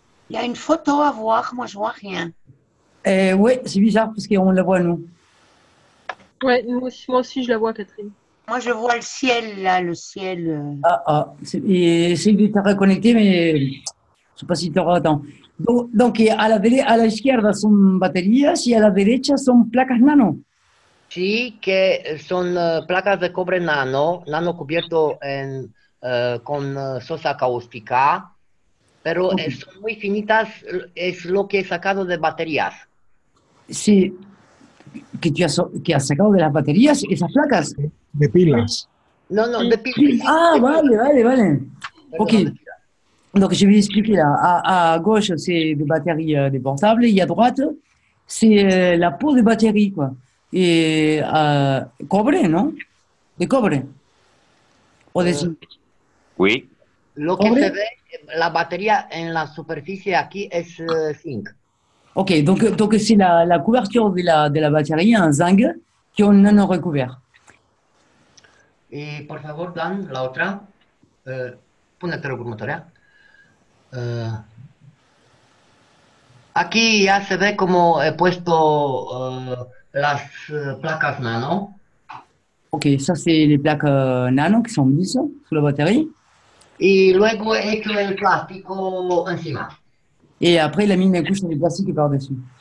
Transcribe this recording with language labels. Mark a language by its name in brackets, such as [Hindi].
[French] Il y a une photo à voir, moi je vois rien. Oui, c'est bizarre parce qu'on la voit nous. Ouais, moi aussi je la vois, Catherine. Moi, je vois le ciel, là, le ciel. Et essaye de te reconnecter, mais je ne sais pas si tu auras temps. [Spanish] Donc, a la izquierda son baterías y a la derecha son placas nano. Sí, que son placas de cobre nano, nano cubierto con sosa cáustica, pero son muy finitas, es lo que he sacado de baterías. Sí, que has sacado de las baterías esas placas. De pilas. No, no, de pilas. Ah, vale. Ok. Perdón, [French] Donc, je vais expliquer là. À gauche, c'est des batteries des portables, et à droite, c'est la peau de batterie, quoi. [Spanish] Et cobre, non? De cobre. O de zinc. [French] Oui. [Spanish] Lo que se ve, la batería en la superficie aquí es zinc. [French] Ok, donc c'est la couverture de la batterie, un zinc, qu'on nano recouvert. [Spanish] Y por favor, Dan, la otra. [Romanian] Pónete următoarea. [Spanish] Aquí ya se ve como he puesto las placas nano. [French] Ok, ça c'est les plaques nano qui sont mises sous la batterie. [Spanish] Y luego he hecho el plástico encima. [French] Et après, il a mis une couche de plastique par-dessus.